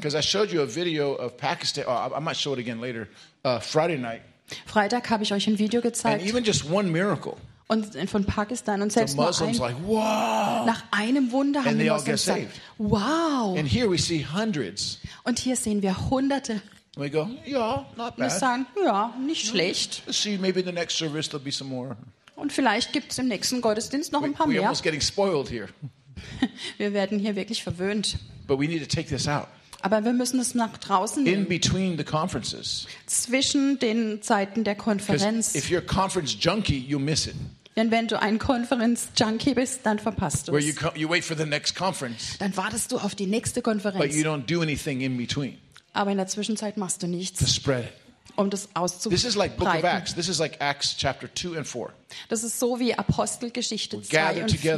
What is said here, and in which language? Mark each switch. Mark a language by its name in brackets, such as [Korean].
[English] Because I showed you a video of Pakistan. Oh, I might show it again later. Friday night. [German] Freitag habe ich euch ein Video gezeigt. [English] And even just one miracle. [German] Und von Pakistan und selbst [English] the Muslims [German] nur ein, [English] like, wow. [German] Nach einem Wunder haben [English] and [German] die [English] all get [German] gesagt, [English] saved. Wow. And here we see hundreds. [German] Und hier sehen wir Hunderte. [English] We go, yeah, not bad. [German] Und wir sagen, ja, nicht schlecht. [English] See, maybe the next service there'll be some more. [German] Und vielleicht gibt es im nächsten Gottesdienst noch ein paar [English] we're [German] mehr. [English] Almost getting spoiled here. [German] Wir werden hier wirklich verwöhnt. [English] But we need to take this out. [German] Aber wir müssen es nach draußen [English] in between the conferences. [German] Zwischen den Zeiten der Konferenz. [English] If you're a conference junkie, you miss it. [German] Denn wenn du ein Konferenz-Junkie bist, dann verpasst du es. [English] You wait for the next conference. [German] Dann wartest du auf die nächste Konferenz. [English] But you don't do anything in between. [German] Aber in der Zwischenzeit machst du nichts. [English] To spread it. [German] Um das auszubreiten. [English] This is like Book of Acts. This is like Acts chapter 2 and 4. [German] Das ist so wie Apostelgeschichte 2 und 4.